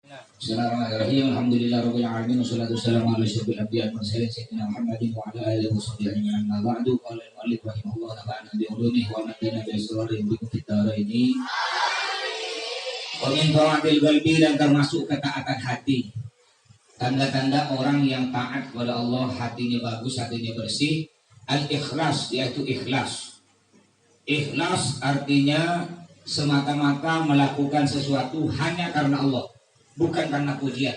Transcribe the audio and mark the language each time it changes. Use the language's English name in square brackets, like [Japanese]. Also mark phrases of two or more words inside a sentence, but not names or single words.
[Arabic] بسم الله الرحمن الرحيم الحمد لله رب العالمين والصلاة والسلام على أشرف الأنبياء والمرسلين سيدنا محمد وعلى آله وصحبه أجمعين. أما بعد قال المؤلف رحمه الله نفعنا بعلومه ونفعنا بأسراره بفترين. ومن طاعة القلب, [Indonesian] dan termasuk ketaatan hati. Tanda-tanda orang yang taat kepada Allah, hatinya bagus, hatinya bersih. Al-ikhlas, yaitu ikhlas. Ikhlas artinya semata-mata melakukan sesuatu hanya karena Allah, bukan karena pujian.